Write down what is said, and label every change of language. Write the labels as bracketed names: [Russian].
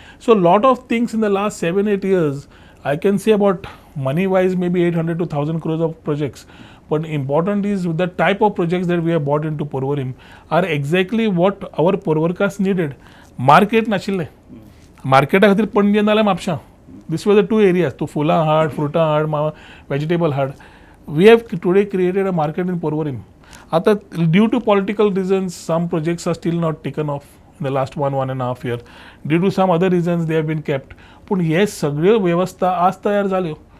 [English] So lot of things in the last 7-8 years I can say about money wise maybe 800 to 1000 crores of projects. But important is the type of projects that we have bought into Porvorim are exactly what our Porvorkas needed. [Goan Konkani] Market नाशिल्ले, मार्केटा खातीर पणजे नाल्यार म्हापशां. [English] This were the 2 areas. [Goan Konkani] तो फुलां हाड, फ्रुटां हाड, vegetable हाड. [English] We have today created a market in Porvorim. आता due to political reasons some projects are still not taken off in the last 1.5 year. Due to some other reasons they have been kept. [Goan Konkani] पूण हे सगळ्यो वेवस्था आज तयार जाल्यो.